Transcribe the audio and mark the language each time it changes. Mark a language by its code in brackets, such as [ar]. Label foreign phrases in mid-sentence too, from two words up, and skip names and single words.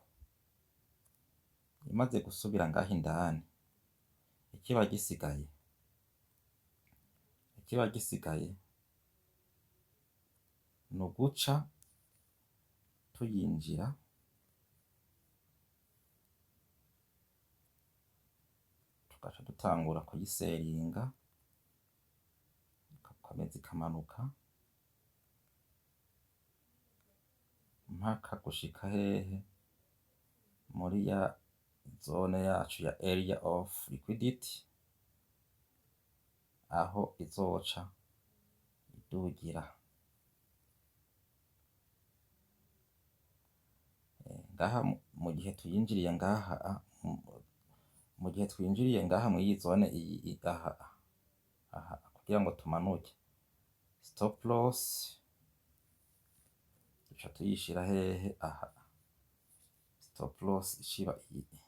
[rn] Imaze gusubira ngaha indani ikiba gisigaye nuguca tuyinjira tugaca dutangura kuyiseringa igakomeza ikamanuka mpaka gushika hehe muri ya zone yacu ya [en] area of liquidity, [rn] aho izoca idugira ngaha mu gihe tuyinjiriye ngaha mu gihe twinjiriye ngaha muri iyi zone iyi aha kugira ngo tumanuke [en] stop loss [rn] duca tuyishira hehe aha [en] stop loss [rn] ishiba iyi